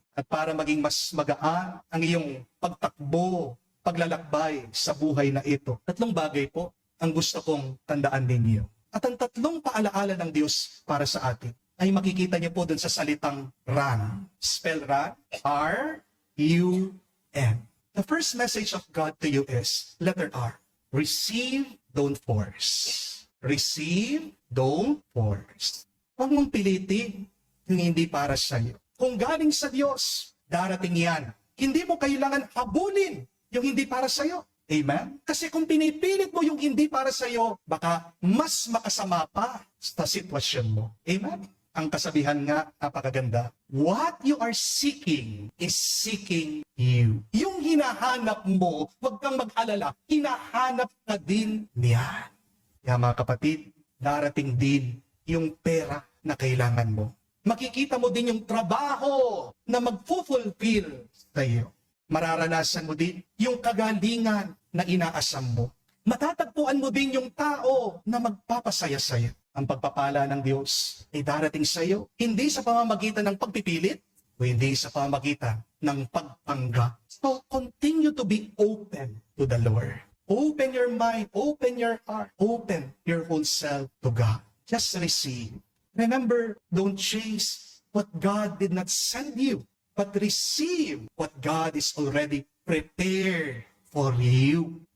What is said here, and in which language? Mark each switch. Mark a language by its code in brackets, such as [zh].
[tl] At para maging mas magaan ang iyong pagtakbo, paglalakbay sa buhay na ito. Tatlong bagay po ang gusto kong tandaan ninyo. At ang tatlong paalaala ng Diyos para sa atin ay makikita niyo po dun sa salitang run. [en] Spell run, R-U-N. The first message of God to you is, letter R, receive, don't force. Receive, don't force. [tl] Huwag mong pilitin yung hindi para sa iyo. Kung galing sa Diyos, darating yan. Hindi mo kailangan habulin yung hindi para sa iyo. Amen? Kasi kung pinipilit mo yung hindi para sa'yo, baka mas makasama pa sa sitwasyon mo. Amen? Ang kasabihan nga, napakaganda, [en] what you are seeking is seeking you. [tl] Yung hinahanap mo, huwag kang mag-alala, hinahanap ka din niya. Kaya mga kapatid, darating din yung pera na kailangan mo. Makikita mo din yung trabaho na mag-fulfill sa iyo. Mararanasan mo din yung kagalingan na inaasam mo. Matatagpuan mo din yung tao na magpapasaya sa iyo. Ang pagpapala ng Diyos ay darating sa iyo, hindi sa pamamagitan ng pagpipilit, o hindi sa pamamagitan ng pagpanggap. [en] So, continue to be open to the Lord. Open your mind, open your heart, open your whole self to God. Just receive. Remember, don't chase what God did not send you, but receive what God is already prepared for you.